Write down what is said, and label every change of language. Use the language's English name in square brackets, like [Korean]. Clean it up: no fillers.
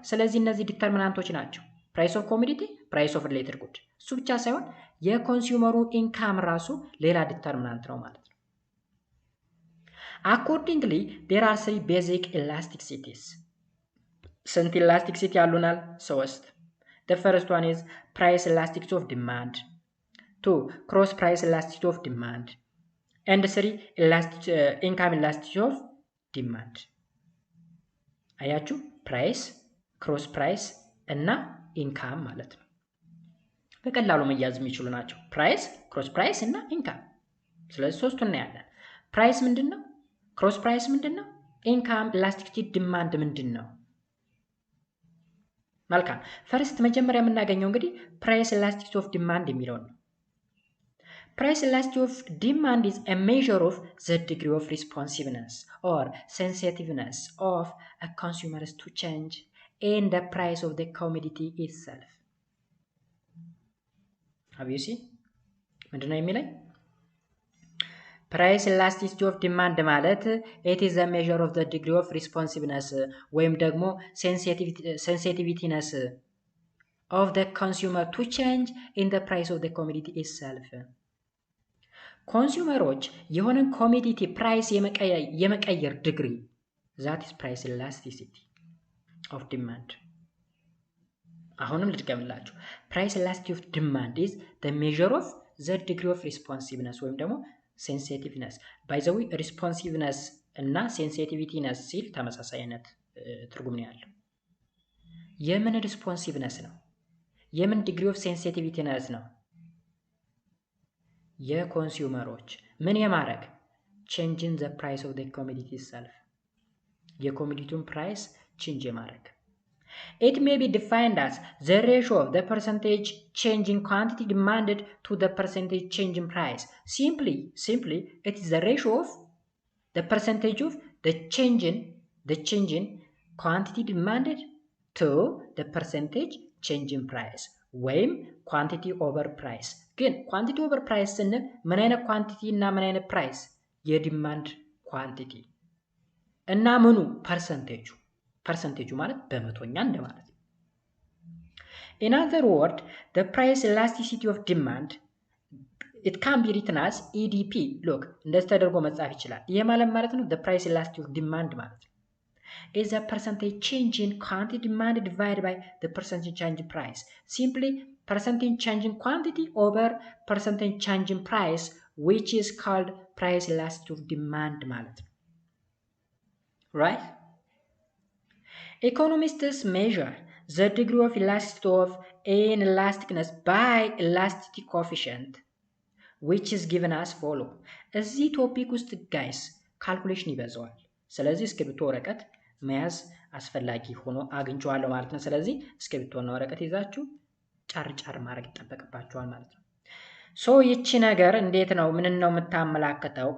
[Amharic] ስለዚህ እነዚህ ዲተርሚናንቶች ናቸው። ፕራይስ ኦፍ ኮሞዲቲ፣ ፕራይስ ኦፍ ሪሌትድ ጉድ። እሱ ብቻ ሳይሆን የኮንሱመሩ ኢንካም ራሱ ሌላ ዲተርሚናንት ነው ማለት ነው። [English] Accordingly, there are three basic elasticities. [Amharic] ስንት elasticity ያሉናል? [English] 3. The first one is price elasticity of demand. 2. Cross price elasticity of demand. And 3. Income elasticity of demand. [Amharic] አያችሁ? ፕራይስ፣ ክሮስ ፕራይስ እና ኢንካም ማለት ነው። በቀላሉ መያዝ የሚችሉ ናቸው። ፕራይስ፣ ክሮስ ፕራይስ እና ኢንካም። ስለዚህ ሶስቱን እናያለን። ፕራይስ ምንድነው? ክሮስ ፕራይስ ምንድነው? ኢንካም ኢላስቲሲቲ ዲማንድ ምንድን ነው? መልካም ፈርስት መጀመሪያ የምናገኘው እንግዲህ ፕራይስ ኢላስቲሲቲ ኦፍ ዲማንድ የሚለውን ነው። [English] ፕራይስ ኢላስቲሲቲ ኦፍ ዲማንድ is a measure of the degree of responsiveness or sensitiveness of a consumer to change in the price of the commodity itself. Have you seen? [Amharic] ምንድን ነው የሚለኝ? [English] ፕራይስ ኢላስቲሲቲ ኦፍ ዲማንድ ማለት it is a measure of the degree of responsiveness [Amharic] ወይም ደግሞ [English] sensitiveness of the consumer to change in the price of the commodity itself. [Amharic] ኮንሱመሮች የሆነን ኮሚዲቲ ፕራይስ የመቀየር ዲግሪ [English] that is price elasticity of demand. [Amharic] አሁንም ልድገምላችሁ [English] price elasticity of demand is the measure of the degree of responsiveness [Amharic] ወይም ደግሞ [English] sensitiveness. by the way [Amharic] responsiveness እና sensitiveness ሲል ተመሳሳይነት ትርጉም ነው ያለው። የምን responsiveness ነው? የምን degree of sensitiveness ነው? የኮንሱመሮች ምን የማድረግ [English] changing the price of the commodity itself [Amharic] የኮሚዲቲውን ፕራይስ change የማድረግ. [English] It may be defined as the ratio of the percentage change in quantity demanded to the percentage change in price. Simply, it is the ratio of the percentage of the change in quantity demanded to the percentage change in price. [Amharic] ወይም quantity over price. ግን quantity over price ስንል ምን አይነት quantity እና ምን አይነት price? [English] የዲማንድ quantity እና ምኑ percentage [Amharic] ማለት በመቶኛ እንደማለት ነው። [English] In other words, the price elasticity of demand it can be written as EDP. look [Amharic] እንደዚህ ተደርጎ መጻፍ ይችላል። ይሄ ማለት ነው [English] the price elasticity of demand ማለት ነው is a percentage change in quantity demanded divided by the percentage change in price. Simply percentage change in quantity over percentage change in price, which is called price elasticity of demand [Amharic] ማለት ነው። [English] right? Economists measure the degree of elasticity of an elasticness by elasticity coefficient, which is given as follow. [Amharic] እዚህ ቶፒክ ውስጥ ጋይስ ካልኩሌሽን ይበዛዋል። ስለዚህ እስክሪብቶ ወረቀት መያዝ አስፈላጊ ሆኖ አግኝቼዋለሁ ማለት ነው። ስለዚህ እስክሪብቶና ወረቀት ይዛችሁ ጫር ማድረግ ይጠበቅባችኋል ማለት ነው። ሶ ይቺ ነገር እንዴት ነው ምን ነው የምታመላክተው?